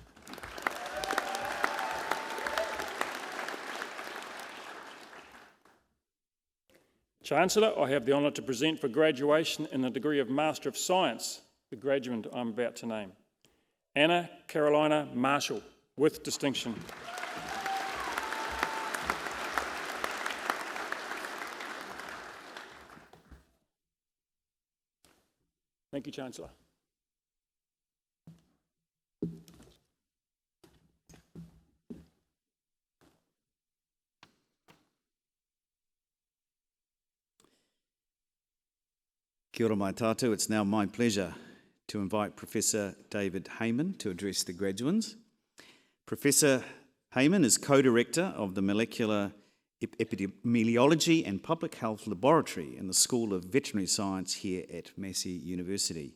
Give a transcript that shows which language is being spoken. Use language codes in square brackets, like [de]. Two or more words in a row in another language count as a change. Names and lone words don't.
[en] Chancellor, I have the honour to present for graduation in the degree of Master of Science the graduate I'm about to name. Anna Carolina Marshall, with distinction. Thank you, Chancellor. [mi] Kia ora mai tātou. [en] It's now my pleasure to invite Professor David Heyman to address the graduands. Professor Heyman is co-director of the Molecular Epidemiology and Public Health Laboratory in the School of Veterinary Science here at Massey University.